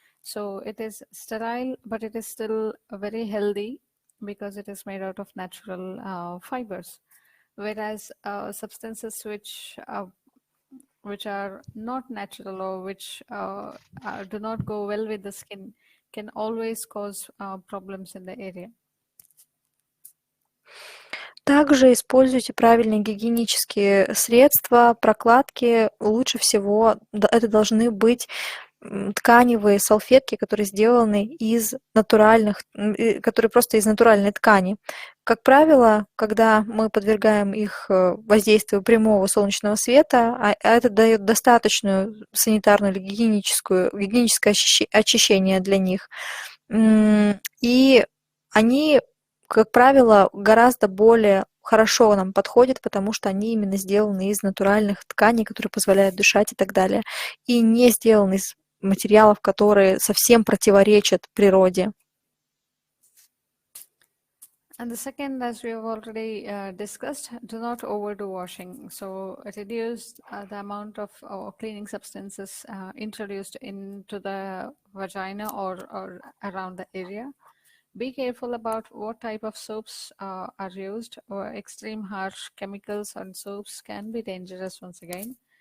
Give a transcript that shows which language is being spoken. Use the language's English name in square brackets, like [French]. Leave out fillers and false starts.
[English] So it is sterile, but it is still very healthy because it is made out of natural fibers. Whereas substances which are not natural or which do not go well with the skin can always cause problems in the area. [Russian] Также используйте правильные гигиенические средства, прокладки. Лучше всего это должны быть тканевые салфетки, которые сделаны из натуральных, которые просто из натуральной ткани. Как правило, когда мы подвергаем их воздействию прямого солнечного света, а это дает достаточную санитарную или гигиеническое очищение для них, и они, как правило, гораздо более хорошо нам подходят, потому что они именно сделаны из натуральных тканей, которые позволяют дышать и так далее, и не сделаны из материалов, которые совсем противоречат природе. [English] And the second, as we have already discussed, do not overdo washing. So reduce the amount of cleaning substances introduced into the vagina or around the area. Be careful about what type of soaps are used, or extreme harsh chemicals on soaps can be dangerous once again.